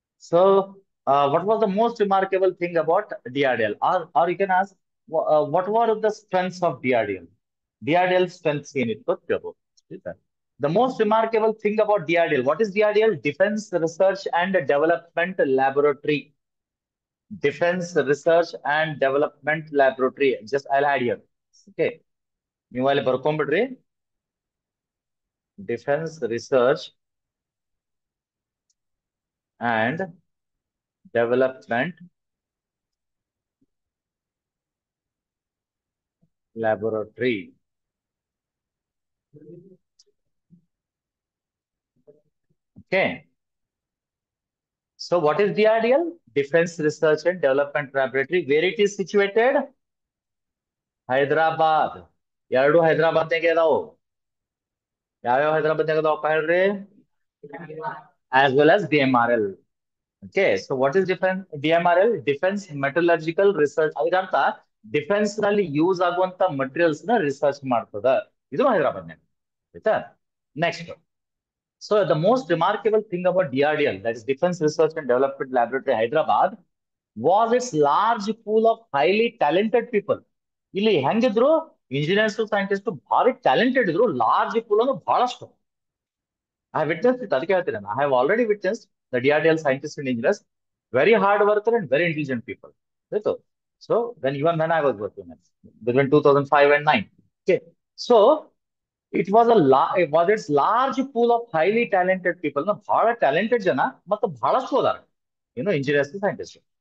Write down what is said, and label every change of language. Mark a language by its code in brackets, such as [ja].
[en] So what was the most remarkable thing about DRDL? Or you can ask, what were the strengths of DRDL? [kn] DRDL strengths ಏನಿತ್ತು ಅಂತ ಕೇಳ್ಬೋದು. [en] The most remarkable thing about DRDL, what is DRDL? Defense Research and Development Laboratory. Defense Research and Development Laboratory. Just I'll add here. Okay. [kn] ನೀವು ಅಲ್ಲಿ ಬರ್ಕೊಂಡ್ಬಿಡ್ರಿ, Defense Research and Development Laboratory. [en] Okay. So what is DRDL? Defense Research and Development Laboratory. Where it is situated? Hyderabad. [kn] ಎರಡು ಹೈದರಾಬಾದ್ನಾಗೆ ಅದಾವು. ಯಾವ್ಯಾವ ಹೈದರಾಬಾದ್ನಾಗ ಅದಾವಪ್ಪ ಹೇಳ್ರಿ? [en] As well as DMRL. Okay, so what is defence DMRL? [kn] Defence metallurgical research. ಅದರರ್ಥ defence ನಲ್ಲಿ use ಆಗುವಂತ materials ನ research ಮಾಡ್ತದ. ಇದು ಹೈದರಾಬಾದ್ನಾಗ, ಆಯ್ತಾ? [en] Next, so the most remarkable thing about DRDL, that is Defense Research and Development Laboratory, Hyderabad, was its large pool of highly talented people. [kn] ಇಲ್ಲಿ ಹೆಂಗಿದ್ರು engineers scientist ಭಾರಿ ಟ್ಯಾಲೆಂಟೆಡ್ ಇದ್ರು. [en] large pool [kn] ಅಂದ್ರೆ ಬಹಳಷ್ಟು. [en] I have witnessed it. [kn] ಅದಕ್ಕೆ ಹೇಳ್ತೀನಿ, [en] I have already witnessed the DRDL scientists and engineers, very hard worker and very intelligent people. ಆಯ್ತು. So when I was working between 2005 and 9. Okay. So it was its large pool of highly talented people. [kn] ಬಹಳ talented ಜನ ಮತ್ತು ಬಹಳಷ್ಟು ಅದಾರ, engineers scientist.